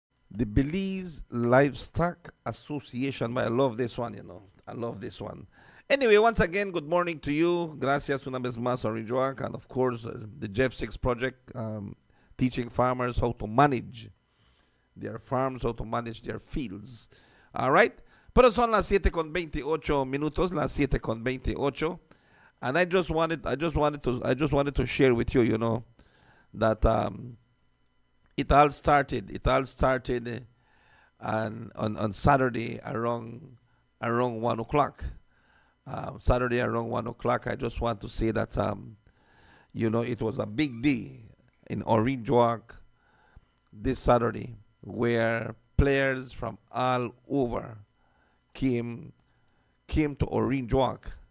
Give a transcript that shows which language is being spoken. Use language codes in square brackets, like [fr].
[en] The Belize Livestock Association. I love this one, I love this one. Anyway, once again, good morning to you. [es] Gracias una vez más, [en] Orinjoak, and of course, the Jeff 6 project, teaching farmers how to manage their farms, how to manage their fields. All right? [es] Pero son las 7:28 minutos, las 7:28. [en] And I just wanted to share with you, that it all started on Saturday around 1 o'clock. Saturday around 1 o'clock, I just want to say that, it was a big day in Orinjoak this Saturday where players from all over came to Orinjoak.